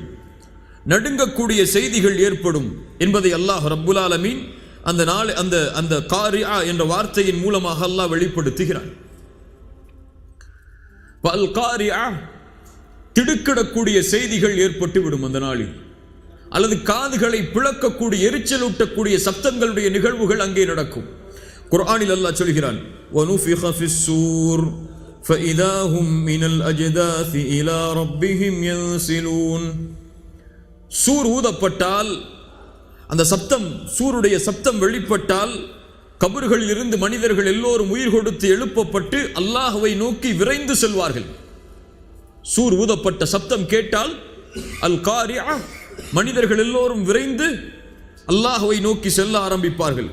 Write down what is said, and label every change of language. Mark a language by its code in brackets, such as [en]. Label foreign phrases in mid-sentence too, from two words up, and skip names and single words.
[ta] நடுங்கக்கூடிய செய்திகள் ஏற்படும் என்பதை [ar] الله رب العالمين [ta] அந்த காரிஆ என்ற வார்த்தையின் மூலமாக அல்லாஹ் வெளிப்படுத்துகிறான். [ar] القارعة, [ta] திடுக்கிடக்கூடிய செய்திகள் ஏற்பட்டு விடும் அந்த நாளில். அல்லது காதுகளை பிளக்கக்கூடிய, எரிச்சலூட்டக்கூடிய சப்தங்களுடைய நிகழ்வுகள் அங்கே நடக்கும். குர்ஆனில் அல்லாஹ் சொல்கிறான், [ar] وَنُفِخَ فِي الصُّورِ فَإِذَا هُمْ مِنَ الْأَجْدَاثِ إِلَى رَبِّهِمْ يَنْسِلُونَ. [ta] சூர் ஊதப்பட்டால், அந்த சூருடைய சப்தம் வெளிப்பட்டால், கபர்களில் இருந்து மனிதர்கள் எல்லோரும் உயிர் கொடுத்து எழுப்பப்பட்டு அல்லாஹ்வை நோக்கி விரைந்து செல்வார்கள். சூர் ஊதப்பட்ட சப்தம் கேட்டால் [ar] القارعة, [ta] மனிதர்கள் எல்லோரும் விரைந்து அல்லாஹ்வை நோக்கி செல்ல ஆரம்பிப்பார்கள்.